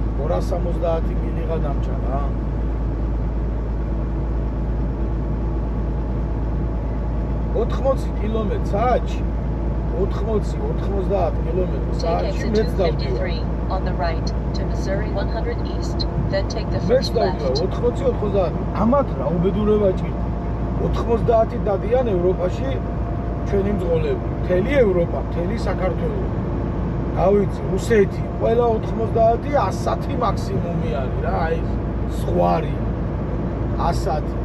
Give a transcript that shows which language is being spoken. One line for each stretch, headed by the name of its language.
Georgian: 270 მილიღა დამჭა რა. ოთხმოცი კილომეტრ-საათში 80-90 კილომეტր-საათში მეც დავდივარ.
English: On the right to Missouri 100 East, then take the first left.
Georgian: 80-90. ამათ რა უბედურება ჭირდა. 90 დადიან ევროპაში ჩვენი მძღოლები. მთელი ევროპა, მთელი საქართველო. გავიცი, რუსეთი, ყველა 90 110 მაქსიმუმი არის რა, აი ზღვარი 110.